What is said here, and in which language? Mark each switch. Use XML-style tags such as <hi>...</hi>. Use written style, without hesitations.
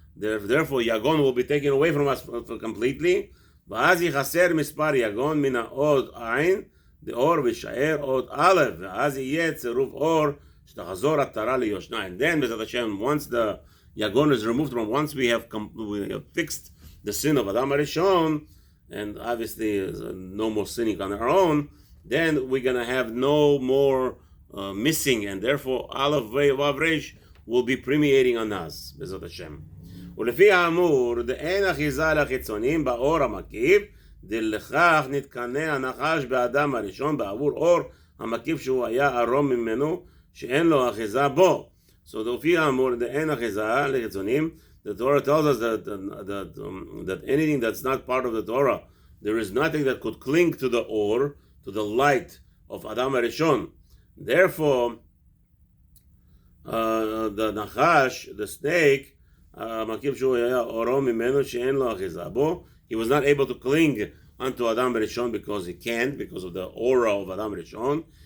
<en>Therefore, Yagon will be taken away from us completely.</en> <he>ואז יחסר מספר יגון מן העוד עין, דאור ושאר עוד א', ואז יהיה צירוף אור שתחזור עטרה ליושנה.</he> <en>And then, B'ezrat Hashem, once the Yagon is removed from, once we have fixed the sin of Adam HaRishon, and obviously no more sinning on our own, then we're going to have no more missing, and therefore Aleph Vav Reish will be permeating on us, B'ezrat Hashem.</en> <he>ולפי האמור, דאין אחיזה לחיצונים באור המקיף, דלכך נתקנא הנחש באדם הראשון בעבור אור המקיף שהוא היה ערום ממנו, שאין לו אחיזה בו.</he> <en>So</en> <he>לפי האמור, דאין אחיזה לחיצונים,</he> <en>the Torah tells us that anything that's not part of the Torah, there is nothing that could cling to the or, to the light of Adam HaRishon. Therefore, the Nachash, the snake, he was not able to cling unto Adam HaRishon because he can't, because of the aura of Adam HaRishon.</en>